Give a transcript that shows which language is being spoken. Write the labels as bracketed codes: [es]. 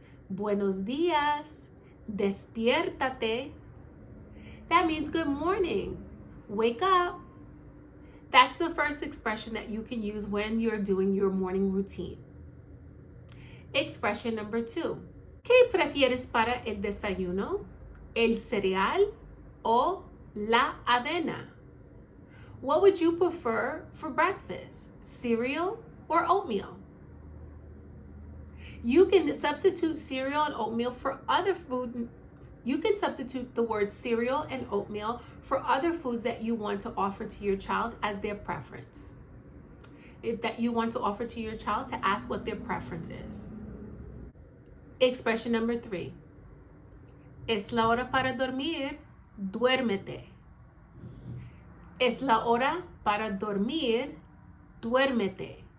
[es] Buenos días, despiértate. [en] That means good morning, wake up. That's the first expression that you can use when you're doing your morning routine. Expression number 2, [es] ¿qué prefieres para el desayuno? ¿El cereal o La avena. [en] What would you prefer for breakfast? Cereal or oatmeal? You can substitute cereal and oatmeal for other food. You can substitute the word cereal and oatmeal for other foods that you want to offer to your child as their preference. That you want to offer to your child, to ask what their preference is. Expression number 3. [es] Es la hora para dormir, duérmete. Es la hora para dormir, duérmete.